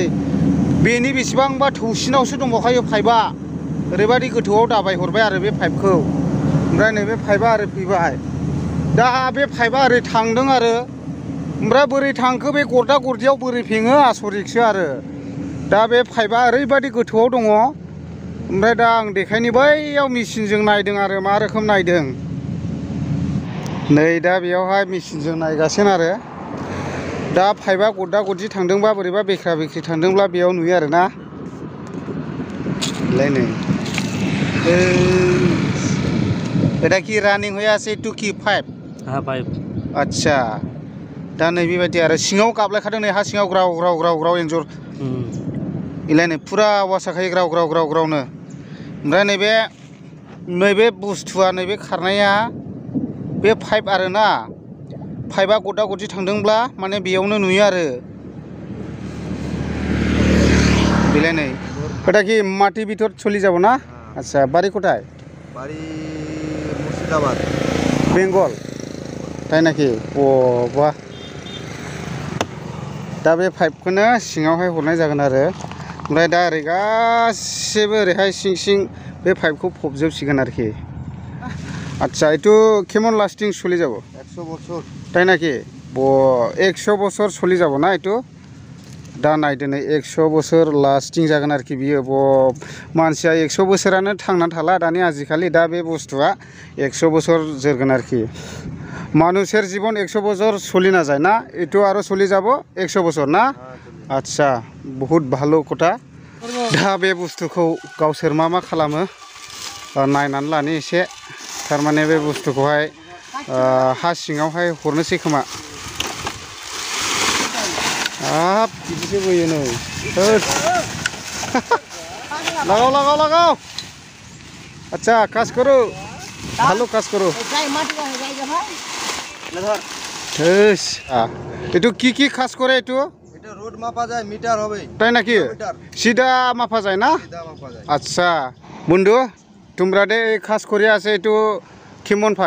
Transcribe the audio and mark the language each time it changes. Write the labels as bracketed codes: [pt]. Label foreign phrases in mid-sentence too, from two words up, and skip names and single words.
[brx] बेनि बेसेबांबा थौसिनावसो दंबावखायो पाइपआ ओरैबायदि गोथौआव दाबाय हरबाय आरो बे पाइपखौ ओमफ्राय नै बे पाइपआ ओरै फैबाय दा बे पाइपआ ओरै थांदों आरो ओमफ्राय बोरै थांखो बे गरदा गरदियाव बोरै फेङो आसरितसो आरो दा बे पाइपआ ओरैबायदि गोथौआव दङ ओमफ्राय दा आं देखायनि बैयाव मेचिनजों नायदों आरो मा रोखोम नायदों नै दा बेयावहाय मेचिनजों नायगासिनो आरो दा पाइपआ गरदा गरदि थांदोंबा बोरैबा बेख्रा बेख्रि थांदोंब्ला बेयाव नुयो आरोना नै এটা [bn] কি রানিং হয়ে আছে টু কি পাইপ হ্যাঁ পাইপ আচ্ছা [brx] दा नै बेबायदि आरो सिङाव गाबलायखादों नै हा सिङाव ग्राव ग्राव ग्राव ग्राव एन्जर इलाय नै फुरा आवाज जाखायो ग्राव ग्राव ग्राव ग्रावनो ओमफ्राय नैबे बुस्थुआ नैबे खारनाया बे पाइप आरोना पाइपआ गरदा गरदि थांदोंब्ला माने बेयावनो नुयो आरो बेलाय नै [bn] এটা কি মাটি ভিতর চলে যাব না আচ্ছা বাড়ি কোথায় বাড়ি মুর্শিদাবাদ বেঙ্গল তাই নাকি ও বাহ [brx] दा बे पाइपखौनो सिङावहाय हरनाय जागोन आरो ओमफ्राय दा ओरै गासिबो ओरैहाय सिं सिं बे पाइपखौ फबजोबसिगोन आरोखि [bn] আচ্ছা এইটো কেমন লাস্টিং চলি যাব 100 বছর তাই নাকি 100 বছর চলি যাব না এইটো [brx] दा नायदो नै 100 बोसोर लास्टिं जागोन आरोखि बियो मानसिया 100 बोसोरानो थांनानै थाला दानि आजिखालि दा बे बुस्थुआ 100 बोसोर जोरगोन आरोखि [bn] মানুষের জীবন 100 বছর চলি না যায় না এটো আরো চলি যাব 100 বছর না আচ্ছা বহুত ভালো কথা [brx] दा बे बुस्थुखौ गावसोर मा खालामो नायनानै लानि एसे थारमाने बे बुस्थुखौहाय हा सिङावहाय हरनोसै खोमा [bn] आप [brx] बिदिसो बोयो नै [hi] लगाओ लगाओ लगाओ अच्छा काज करो [bn] ভালো কাজ করো এটো কি কি কাজ করে এটো এটা রোড মাপা যায় মিটার হবে তাই নাকি সিধা মাপা যায় না সিধা মাপা যায় আচ্ছা বন্ধু তোমরা দে এই কাজ করে আছে এটো কেমন পায়